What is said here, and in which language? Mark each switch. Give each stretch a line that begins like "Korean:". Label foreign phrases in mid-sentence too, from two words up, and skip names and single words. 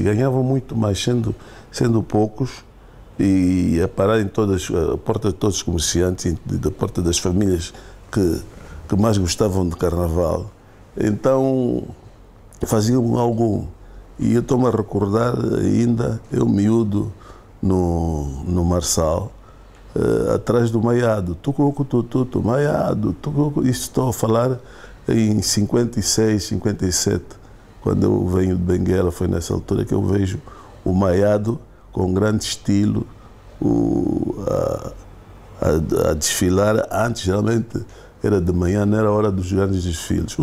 Portuguese: Ganhavam muito mais sendo poucos e a parar em a porta de todos os comerciantes, da porta das famílias que mais gostavam de carnaval. Então faziam algo. E eu estou-me a recordar ainda, eu miúdo no Marçal, atrás do maiado, tucucu, maiado, tucucu. Isso estou a falar em 56, 57, quando eu venho de Benguela, foi nessa altura que eu vejo o maiado com grande estilo a desfilar. Antes, geralmente, era de manhã, não era hora dos grandes desfiles.